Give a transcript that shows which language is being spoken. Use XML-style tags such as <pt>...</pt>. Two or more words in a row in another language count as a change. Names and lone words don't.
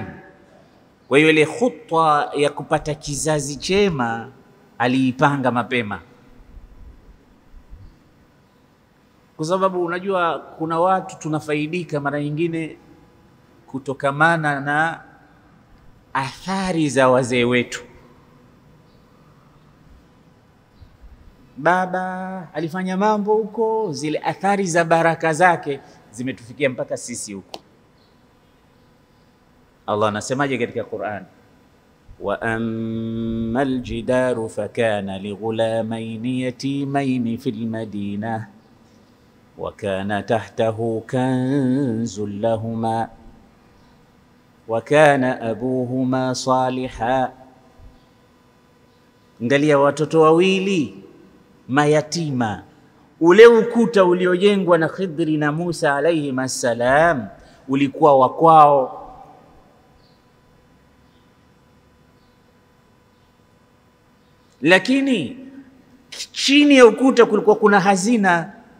<sw>Kwa hiyo ile khutwa ya kupata kizazi chema aliipanga mapema, kwa sababu unajua kuna watu tunafaidika mara nyingine kutokamana na athari za wazee wetu. Baba alifanya mambo huko, zile athari za baraka zake zimetufikia mpaka sisi huko. Allah anasemaje katika Qur'an?</sw> <ar>وأما الجدار فكان لغلامين يتيمين في المدينة وكان تحته كنز لهما وكان أبوهما صالحا.</ar> <sw>Angalia watoto wawili mayatima, ule ukuta uliojengwa na Khidri na Musa</sw> <ar>عليه السلام</ar> <sw>ulikuwa wa kwao. Lakini chini ya ukuta kulikuwa kuna hazina.</sw>